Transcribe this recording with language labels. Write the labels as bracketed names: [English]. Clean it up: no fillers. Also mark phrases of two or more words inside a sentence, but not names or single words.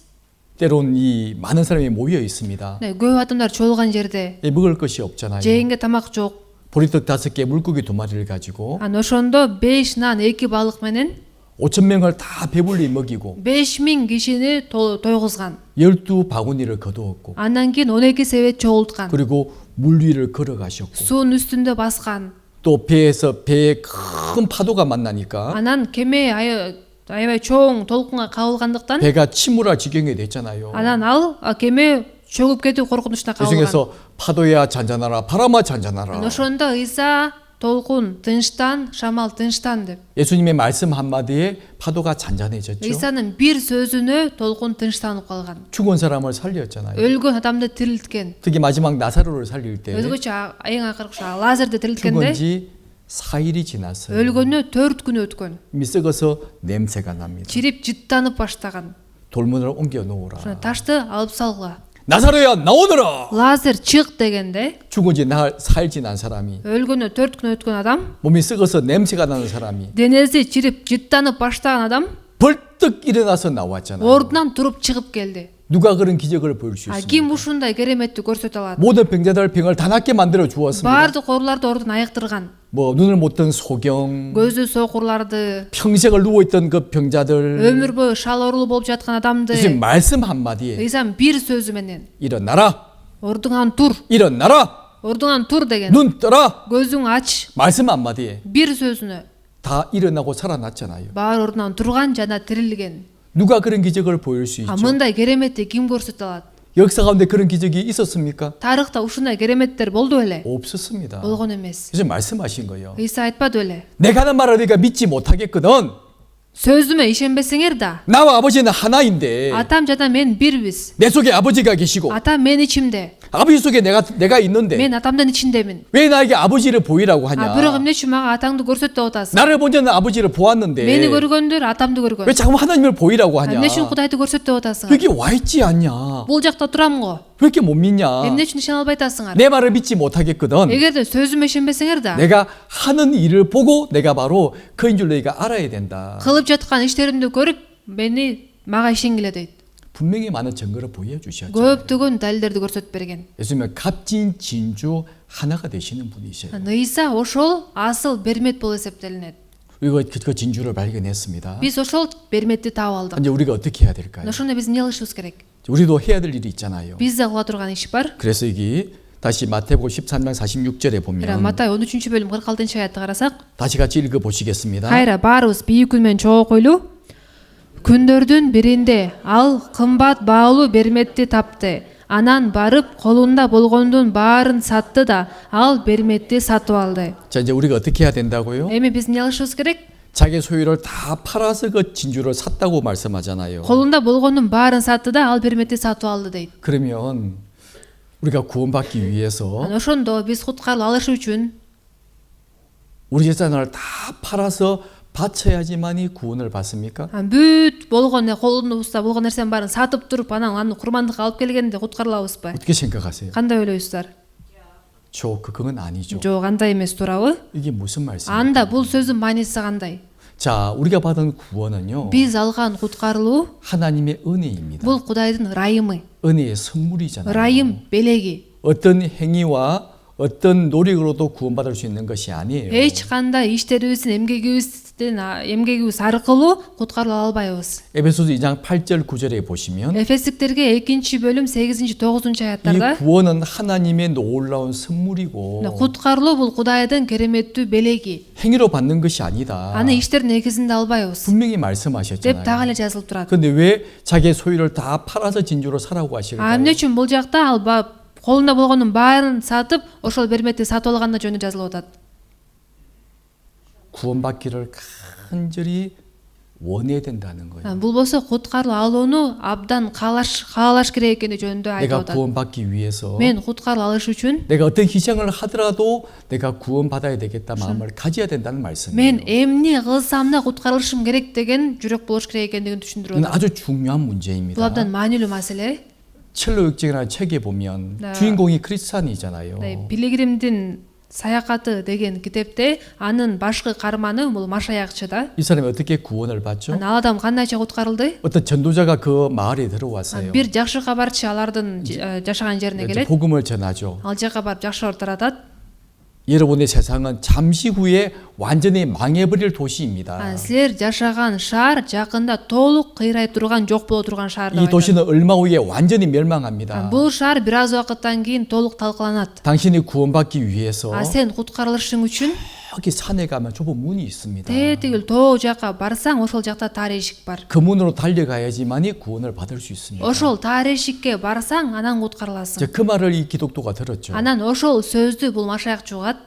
[Korean] 때론 이 많은 사람이 모여 있습니다. [Kyrgyz] көп адамдар чогулган жерде [Korean] 먹을 것이 없잖아요. [Kyrgyz] жегенге тамак жок. [Korean] 보리떡 5개, 물고기 2마리를 가지고 [Kyrgyz] Ошондо 5 нан, 2 балык менен [Korean] 5,000명을 다 배불리 먹이고 [Kyrgyz] 5000 кишини тойгузган. [Korean] 12바구니를 거두었고 [Kyrgyz] Андан кийин 12 себет чогулткан. [Korean] 그리고 물 위를 걸어가셨고 [Kyrgyz] суун үстүндө баскан. [Korean] 또 배에서 배에 큰 파도가 만나니까 [Kyrgyz] Анан кеме аябай чоң толкунга кабылгандыктан [Korean] 배가 침몰할 지경이 됐잖아요. [Kyrgyz] анан ал кеме чөгүп кетүү коркунучуна кабылган. [Korean] 예수님께서 파도야 잔잔하라 바람아 잔잔하라. [Kyrgyz] Ошондо Ыйса толкун тынчтан, шамал тынчтан деп. [Korean] 예수님의 말씀 한마디에 파도가 잔잔해졌죠. [Kyrgyz] Ыйсанын бир сөзүнө толкун тынчтанып калган. [Korean] 죽은 사람을 살렸잖아요. [Kyrgyz] Өлгөн адамды тирилткен. [Korean] 특히 마지막 나사로를 살릴 때 [Kyrgyz] Өзгөчө эң акыркы Лазарды тирилткенде [Korean] 죽은 지 4일이 지났어요. [Kyrgyz] өлгөнүнө 4 күн өткөн. [Korean] 이미 썩어서 냄새가 납니다. [Kyrgyz] Чирип жыттанып баштаган. [Korean] 돌문을 옮겨 놓으라. [Kyrgyz] Ошону ташты алып салгыла. [Korean] 나사로야 나오너라. [Kyrgyz] Лазар чык дегенде [Korean] 죽은 지 4일 지난 사람이 [Kyrgyz] өлгөнүнө 4 күн өткөн адам, [Korean] 몸이 썩어서 냄새가 나는 사람이 [Kyrgyz] денеси чирип жыттанып баштаган адам [Korean] 벌떡 일어나서 나왔잖아요. [Kyrgyz] ордунан туруп чыгып келди. [Korean] 누가 그런 기적을 보일 수 [Kyrgyz] Ким [Korean] 있습니까? [Kyrgyz] ушундай кереметти көрсөтө алат? [Korean] 모든 병자들 병을 다 낫게 만들어 주었습니다. [Kyrgyz] Баардык ооруларды ордун айыктырган. [Korean] 뭐 눈을 못 뜬 소경, [Kyrgyz] Көзү сокурларды, [Korean] 평생을 누워 있던 그 병자들, [Kyrgyz] өмүр бою шал оорулуу болуп жаткан адамды [Korean] 지금 말씀 한 마디에 [Kyrgyz] Ыйсам бир сөзү менен [Korean] 일어나라, [Kyrgyz] ордуңан тур, [Korean] 일어나라, [Kyrgyz] ордуңан тур деген. [Korean] 눈 떠라. [Kyrgyz] Көзүң ач, [Korean] 말씀 한 마디에 [Kyrgyz] бир сөзүнө [Korean] 다 일어나고 살아났잖아요. [Kyrgyz] баары ордунан турган жана тирилген. [Korean] 누가 그런 기적을 보일 수 있죠? [Kyrgyz] Мындай кереметти ким көрсөтө алат? [Korean] 역사 가운데 그런 기적이 있었습니까? [Kyrgyz] Тарыхта ушундай кереметтер болду беле? [Korean] 없었습니다. [Kyrgyz] Болгон эмес. [Korean] 그래서 말씀하신 거예요. [Kyrgyz] Ыйса айтпады беле? [Korean] 내가 하는 말을 네가 믿지 못하겠거든. [Kyrgyz] Сөзүмө ишенбесеңер да, [Korean] 나와 아버지는 하나인데 [Kyrgyz] атам жана мен бирбиз. [Korean] 내 속에 아버지가 계시고 [Kyrgyz] Атам мен ичимде, [Korean] 아버지 속에 내가 있는데 [Kyrgyz] мен атамдын ичиндемин. [Korean] 왜 나에게 아버지를 보이라고 하냐? [Kyrgyz] Бирок эмне үчүн мага атаңды көрсөт деп атасың? [Korean] 나를 본 자는 아버지를 보았는데 [Kyrgyz] Мени көргөндөр атамды [Korean] 왜 [Kyrgyz] көргөн. [Korean] 자꾸 하나님을 보이라고 하냐? [Kyrgyz] Эмне үчүн Кудайды көрсөт деп атасың? [Korean] 여기 와 있지 않냐? [Kyrgyz] Бул жакта турам го. [Korean] 왜 이렇게 못 믿냐? [Kyrgyz] Эмне үчүн ишене албай атасыңар? [Korean] 내 말을 믿지 못하겠거든. [Kyrgyz] Эгерде сөзүмө ишенбесеңер да, [Korean] 내가 하는 일을 보고 내가 바로 그인 줄 너희가 알아야 된다. [Kyrgyz] кылып жаткан иштеримди көрүп, мага ишенгиле дейт. [Korean] 분명히 많은 증거를 보여주셨죠. [Kyrgyz] Көптөгөн далилдерди көрсөтүп берген. [Korean] 예수님은 값진 진주 하나가 되시는 분이세요. [Kyrgyz] Ыйса ошол асыл бермет болуп эсептелинет. [Korean] 우리가 그 진주를 발견했습니다. [Kyrgyz] Биз ошол берметти таап алдык. [Korean] 이제 우리가 어떻게 해야 될까요? [Kyrgyz] Ошондо биз эмне кылышыбыз керек? [Korean] 우리도 해야 될 일이 있잖아요. [Kyrgyz] Бизде кыла турган иш бар. [Korean] 그래서 여기 다시 마태복음 13장 46절에 보면 [Kyrgyz] Матай 13 бөлүм 46 аятты карасак, [Korean] 다시 같이 읽어 보시겠습니다. [Kyrgyz] кайра баарыбыз бийик үн менен чогуу койлу. Күндөрдүн биринде ал кымбат баалуу берметти тапты. Анан барып колунда болгондун баарын сатты да ал берметти сатып алды. [Korean] 자, 이제 우리가 어떻게 해야 된다고요? [Kyrgyz] Эми биз эмне кылышыбыз керек? [Korean] 자기 소유를 다 팔아서 그 진주를 샀다고 말씀하잖아요. [Kyrgyz] Колунда болгондун баарын сатты да ал берметти сатып алды дейт. [Korean] 그러면 우리가 구원받기 위해서 [Kyrgyz] Аны ошондо биз куткарылып алыш үчүн [Korean] 우리 재산을 다 팔아서 바쳐야지만이 구원을 받습니까? [Kyrgyz] бүт болгон колунубузда болгон нерсенин баарын сатып туруп анан аны курмандыкка алып келгенде куткарылабызбы? [Korean] 어떻게 생각하세요? [Kyrgyz] Кандай ойлойсуздар? [Korean] 그건 아니죠. [Kyrgyz] Жок, андай эмес, туурабы? [Korean] 이게 무슨 말씀이에요? [Kyrgyz] Анда бул сөздүн мааниси кандай? [Korean] 자, 우리가 받은 구원은요. [Kyrgyz] Биз алган куткарылуу [Korean] 하나님의 은혜입니다. [Kyrgyz] бул Кудайдын ырайымы. [Korean] 은혜의 선물이잖아요. [Kyrgyz] Ырайым белеги. [Korean] 어떤 행위와 어떤 노력으로도 구원받을 수 있는 것이 아니에요. [Kyrgyz] Эч кандай иштерибиздин эмгегибиз аркылуу куткарыла албайбыз. [Korean] 에베소서 2장 8절 9절에 보시면 [Kyrgyz] Эфестиктерге 2-бөлүм 8-9 аяттарда [Korean] 이 구원은 하나님의 놀라운 선물이고 [Kyrgyz] куткарылуу бул Кудайдын кереметтүү белеги. [Korean] 행위로 받는 것이 아니다. [Kyrgyz] Аны иштердин негизинде албайбыз [Korean] 분명히 [Kyrgyz] деп [Korean] 말씀하셨잖아요. [Kyrgyz] так эле жазылып турат. [Korean] 근데 왜 자기의 소유를 다 팔아서 진주로 사라고 하실까요? [Kyrgyz] Эмне үчүн бул жакта ал колунда болгондун баарын сатып, ошол берметти сатып алганда жөнү жазылып атат. [Korean] 구원받기를 간절히 원해야 된다는 거예요. [Kyrgyz] Бул болсо куткарылып алууну абдан каалаш керек экени жөнүндө айтып [Korean] 내가 [Kyrgyz] атат. [Korean] 구원받기 위해서 [Kyrgyz] Мен куткарылып алыш үчүн [Korean] 내가 어떤 희생을 하더라도 내가 구원받아야 되겠다 마음을 가져야 된다는 말씀이에요. [Kyrgyz] мен эмне кылсам да куткарылышым керек деген жүрөк болуш керек экендигин түшүндүрүп [Korean] 이건 [Kyrgyz] атат. [Korean] 아주 중요한 [Kyrgyz] Бул [Korean] 문제입니다. [Kyrgyz] абдан маанилүү маселе. [Korean] 첼로 역정이라는 책에 보면 주인공이 크리스찬이잖아요. [Kyrgyz] Пилигримдин саякаты деген китепте анын башкы каарманы бул машаякчы да. [Korean] 이 사람이 어떻게 구원을 받죠? [Kyrgyz] Ал адам кандайча куткарылды? [Korean] 어떤 전도자가 그 마을에 들어왔어요. [Kyrgyz] Бир жакшы кабарчы алардын жашаган жерине [Korean] 이제 [Kyrgyz] келет. [Korean] 복음을 전하죠. [Kyrgyz] Ал жака барып жакшылык таратат. [Korean] 여러분의 세상은 잠시 후에 완전히 망해버릴 도시입니다. [Kyrgyz] Силер жашаган шаар жакында толук кыйрай турган, жок боло турган шаар деп [Korean] 이 [Kyrgyz] айтат. [Korean] 도시는 얼마 후에 완전히 멸망합니다. [Kyrgyz] Бул шаар бир аз убакыттан кийин толук талкаланат. [Korean] 당신이 구원받기 위해서 [Kyrgyz] Сен куткарылышың үчүн [Korean] 여기 산에 가면 좁은 문이 있습니다. [Kyrgyz] тетигил тоо жака барсаң, ошол жакта таар эшик бар. [Korean] 그 문으로 달려가야지만이 구원을 받을 수 있습니다. [Kyrgyz] Ошол таар эшикке барсаң, анан куткарыласың. [Korean] 그 말을 이 기독도가 들었죠. [Kyrgyz] Анан ошол сөздү бул машаякчы угат.